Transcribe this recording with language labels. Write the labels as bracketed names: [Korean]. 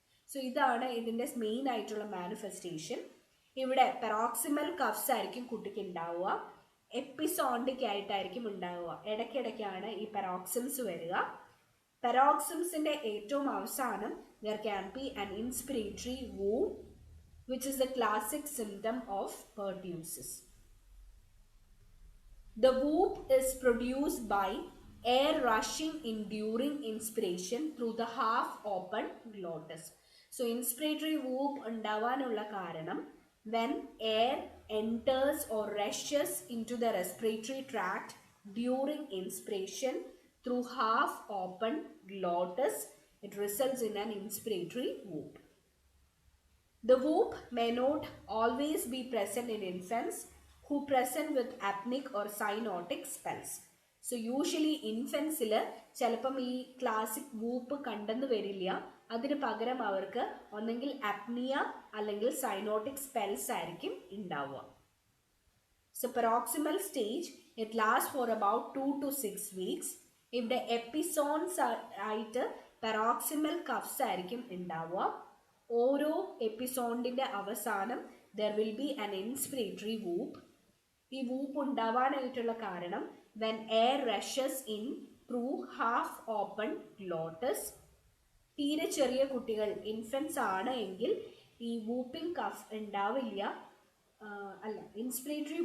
[Malayalam] So, ഇതാണ് ഇതിൻ്റെ main ആയിട്ടുള്ള മാനിഫെസ്റ്റേഷൻ. ഇവിടെ പെറോക്സിമൽ കഫ്സ് ആയിരിക്കും കുട്ടിക്ക് ഉണ്ടാവുക, എപ്പിസോഡിക് ആയിട്ടായിരിക്കും ഉണ്ടാവുക. ഇടയ്ക്കിടയ്ക്കാണ് ഈ പെറോക്സിംസ് വരിക. പെറോക്സിംസിന്റെ ഏറ്റവും അവസാനം [English] there can be an inspiratory whoop, which is the classic symptom of pertussis. The whoop is produced by air rushing in during inspiration through the half open glottis. So inspiratory whoop [Malayalam] ഉണ്ടാവാനുള്ള കാരണം [English] when air enters or rushes into the respiratory tract during inspiration through half open glottis, it results in an inspiratory whoop. The whoop may not always be present in infants who present with apneic or cyanotic spells. [Malayalam] So usually infants-il ചിലപ്പം ഈ classic വൂപ്പ് കണ്ടെന്ന് വരില്ല, അതിന് പകരം അവർക്ക് ഒന്നെങ്കിൽ apnoea അല്ലെങ്കിൽ cyanotic spells ആയിരിക്കും ഉണ്ടാവുക. [English] So paroxysmal stage, it lasts for about 2 to 6 weeks. [Malayalam] ഇവിടെ എപ്പിസോൺസ് ആയിട്ട് പെറോക്സിമൽ കഫ്സ് ആയിരിക്കും ഉണ്ടാവുക. ഓരോ എപ്പിസോഡിന്റെ അവസാനം [English] there will be an inspiratory whoop. [Malayalam] ഈ വൂപ്പ് ഉണ്ടാവാനായിട്ടുള്ള കാരണം [English] when air rushes in through half open glottis. [Malayalam] തീരെ ചെറിയ കുട്ടികൾ ഇൻഫൻസ് ആണ് എങ്കിൽ ഈ വൂപ്പിംഗ് കഫ് ഉണ്ടാവില്ല, അല്ല ഇൻസ്പിറേറ്ററി